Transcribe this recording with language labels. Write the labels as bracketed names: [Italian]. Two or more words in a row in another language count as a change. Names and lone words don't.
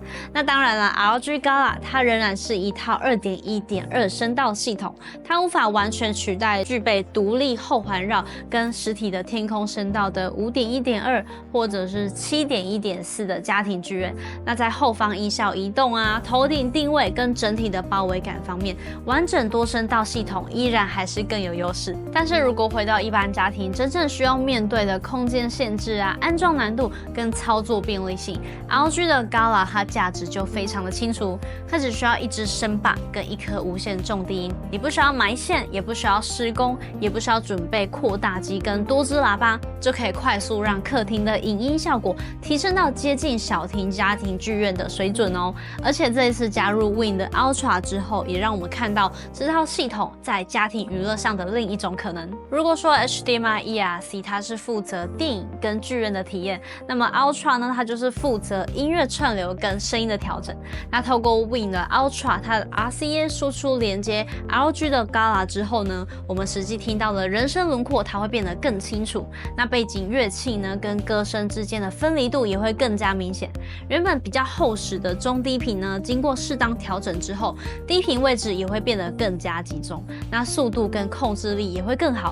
[Chinese] 那當然了 ，ROG Gala 它仍然是一套 2.1.2 声道系統，它無法完全取代具備獨立後環繞跟實體的天空聲道的 5.1.2 或者是 7.1.4 的家庭劇院。那在後方音效移動啊、頭頂定位跟整體的包圍感方面，完整多聲道系統依然還是更有優勢。但是如果回到一般家庭，真正需要面对的空間限制啊、安裝難度跟操作便利性， ROG 的 Gala 它價值就非常的清楚，它只需要一支聲霸跟一顆無線重低音，你不需要埋線，也不需要施工，也不需要準備擴大機跟多支喇叭，就可以快速讓客廳的影音效果提升到接近小庭家庭劇院的水準哦。而且這一次加入 Win 的 Ultra 之後，也讓我們看到這套系統在家庭娛樂上的另一種可能。如果說 HDMI ERC 它是負責電影跟劇院的體驗，那麼 Ultra 呢，它就是負責音樂串流跟聲音的調整。那透過 Win 的 Ultra 它的 RCA 輸出連接 ROG 的 Gala 之後呢，我們實際聽到的人聲輪廓它會變得更清楚，那背景樂器呢跟歌聲之間的分離度也會更加明顯。原本比較厚實的中低頻呢，經過適當調整之後，低頻位置也會變得更加集中，那速度跟控制力也會更好。